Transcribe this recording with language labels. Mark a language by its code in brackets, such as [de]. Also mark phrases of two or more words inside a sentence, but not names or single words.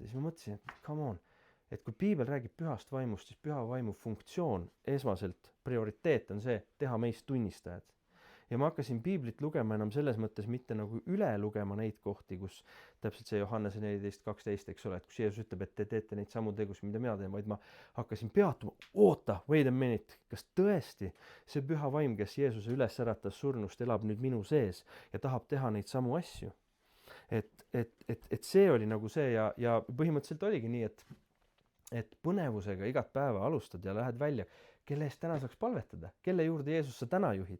[et] Ja siis ma mõtlesin, et [en] come on, [et] et kui piibel räägib pühast vaimust, siis püha vaimu funktsioon, esmaselt prioriteet on see, teha meist tunnistajad. Ja ma hakkasin piiblit lugema enam selles mõttes mitte nagu üle lugema neid kohti, kus täpselt see Johannese 14.12, eks ole, et kus Jeesus ütleb, et te teete neid samu tegusid, mida mina teen, vaid ma hakkasin peatuma, oota, [en] wait a minute, [et] kas tõesti see püha vaim, kes Jeesuse üles äratas surnust, elab nüüd minu sees ja tahab teha neid samu asju. Et see oli nagu see ja põhimõtteliselt oligi nii, et põnevusega igat päeva alustad ja lähed välja, kelle eest täna saaks palvetada, kelle juurde Jeesus sa täna juhid.